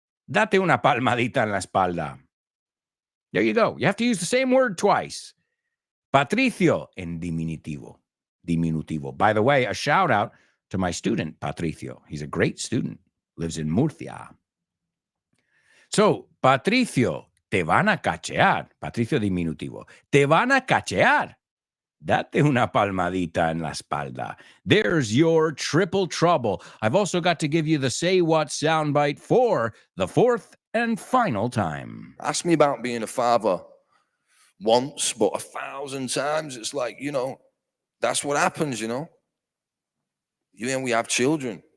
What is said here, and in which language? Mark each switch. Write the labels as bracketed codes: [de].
[es] Date una palmadita en la espalda. [en] There you go. You have to use the same word twice. [es] Patricio en diminutivo. Diminutivo. [en] By the way, a shout out to my student, Patricio. He's a great student. Lives in Murcia. So, Patricio, [es] te van a cachear. Patricio diminutivo. Te van a cachear. Date una palmadita en la espalda. [en] There's your triple trouble. I've also got to give you the Say What soundbite for the 4th and final time. Ask me about being a father once, but 1,000 times. It's like, that's what happens, We have children.